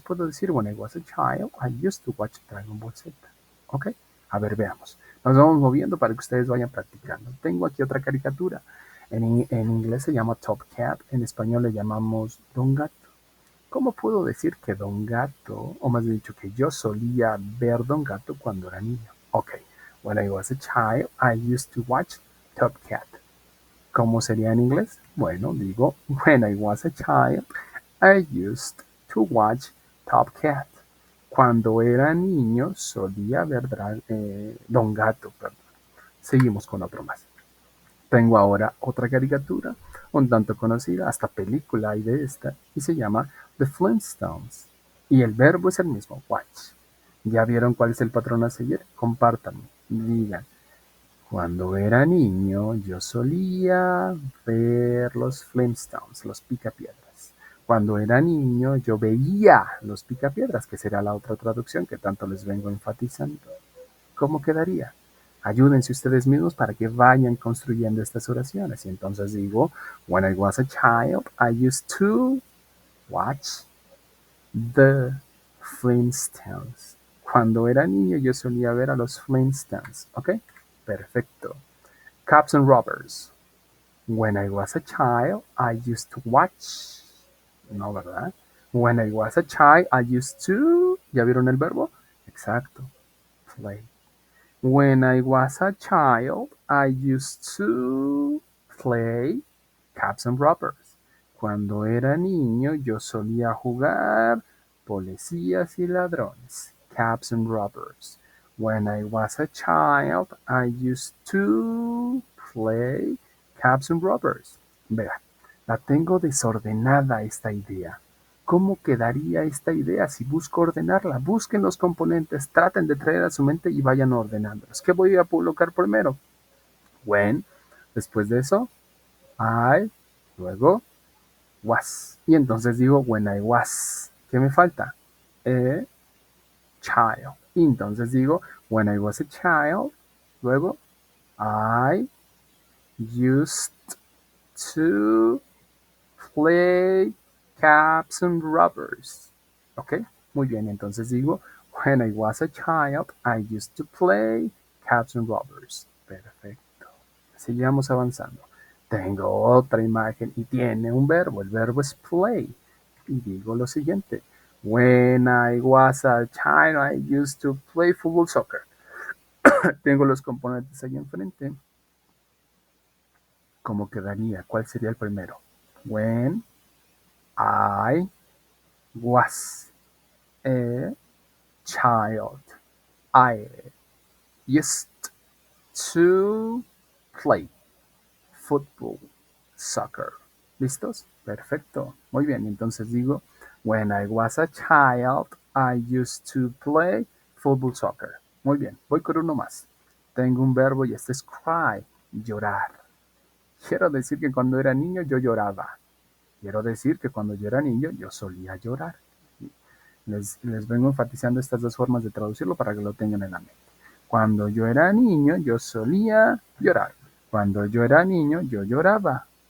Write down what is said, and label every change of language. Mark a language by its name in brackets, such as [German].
[Spanish] Puedo decir, [English] when I was a child, I used to watch Dragon Ball Z. [Spanish] ¿Ok? A ver, veamos. Nos vamos moviendo para que ustedes vayan practicando. Tengo aquí otra caricatura. En inglés se llama Top Cat, en español le llamamos Don Gato. ¿Cómo puedo decir que Don Gato, o más bien dicho, que yo solía ver Don Gato cuando era niño? [English] Ok, when I was a child, I used to watch Top Cat. [Spanish] ¿Cómo sería en inglés? Bueno, digo, [English] when I was a child, I used to watch Top Cat. [Spanish] Cuando era niño, solía ver Don Gato, perdón. Seguimos con otro más. Tengo ahora otra caricatura, un tanto conocida, hasta película hay de esta, y se llama The Flintstones. Y el verbo es el mismo, watch. ¿Ya vieron cuál es el patrón a seguir? Compártanme, digan. Cuando era niño, yo solía ver los Flintstones, los Picapiedras. Cuando era niño, yo veía los Picapiedras, que será la otra traducción que tanto les vengo enfatizando. ¿Cómo quedaría? Ayúdense ustedes mismos para que vayan construyendo estas oraciones. Y entonces digo, [English] when I was a child, I used to watch the Flintstones. [Spanish] Cuando era niño, yo solía ver a los Flintstones. ¿Ok? Perfecto. Cops and Robbers. [English] When I was a child, I used to watch. [Spanish] No, ¿verdad? [English] When I was a child, I used to. [Spanish] ¿Ya vieron el verbo? Exacto. [English] Play. When I was a child, I used to play Cops and Robbers. [Spanish] Cuando era niño, yo solía jugar policías y ladrones. [English] Cops and Robbers. When I was a child, I used to play Cops and Robbers. [Spanish] Vea, la tengo desordenada esta idea. ¿Cómo quedaría esta idea si busco ordenarla? Busquen los componentes, traten de traer a su mente y vayan ordenándolos. ¿Qué voy a colocar primero? When, después de eso, I, luego was. Y entonces digo [English] when I was. [Spanish] ¿Qué me falta? [English] A child. [Spanish] Y entonces digo [English] when I was a child, [Spanish] luego [English] I used to play caps and rubbers. ¿Ok? [Spanish] Muy bien, entonces digo, [English] when I was a child, I used to play caps and rubbers. [Spanish] Perfecto. Sigamos avanzando. Tengo otra imagen y tiene un verbo. El verbo es play. Y digo lo siguiente. [English] When I was a child, I used to play football soccer. [Spanish] Tengo los componentes ahí enfrente. ¿Cómo quedaría? ¿Cuál sería el primero? [English] When I was a child. I used to play football, soccer. [Spanish] ¿Listos? Perfecto. Muy bien. Entonces digo, [English] when I was a child, I used to play football soccer. [Spanish] Muy bien, voy con uno más. Tengo un verbo y este es cry, llorar. Quiero decir que cuando era niño yo lloraba. Quiero decir que cuando yo era niño yo solía llorar. Les vengo enfatizando estas dos formas de traducirlo para que lo tengan en la mente. Cuando yo era niño yo solía llorar. Cuando yo era niño yo lloraba.